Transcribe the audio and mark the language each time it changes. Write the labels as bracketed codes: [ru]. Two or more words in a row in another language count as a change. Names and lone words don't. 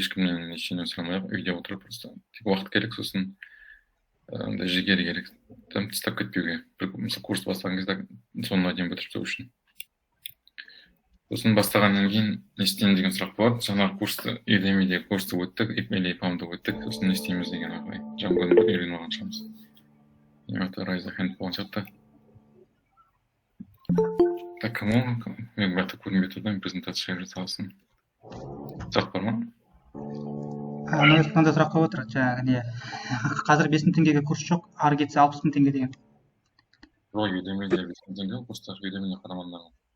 [kk] Ешкімнен ештеңе сұрамай-ақ, үйде отырып просто. Тек уақыт керек, сосын жігер керек. Тастап кетпеуге. Мысалы курс бастаған кезде соңына дейін бітіріп өту үшін. Сосын бастағаннан кейін не істеймін деген сұрақ болады. Жаңағы курсты, Udemy'дегі курсты өттік, или IPAM-ды өттік, сосын не істейміз деген ағай. Django'ны үйреніп алған шығармыз. Это [en] raise the hand [kk] болған сияқты. [ru] Так, кому? [kk] Мен бәрті көрінбей тұрдым, презентация жайлы салсын. Сұрақ бар ма? Мынандай сұрақ қойып отыр. Жаңағы қазір 5000 теңгеге курс жоқ, ары кетсе 60000 теңге деген. Udemy'де 5000 теңге курстар, Udemy'не қарамаңдар.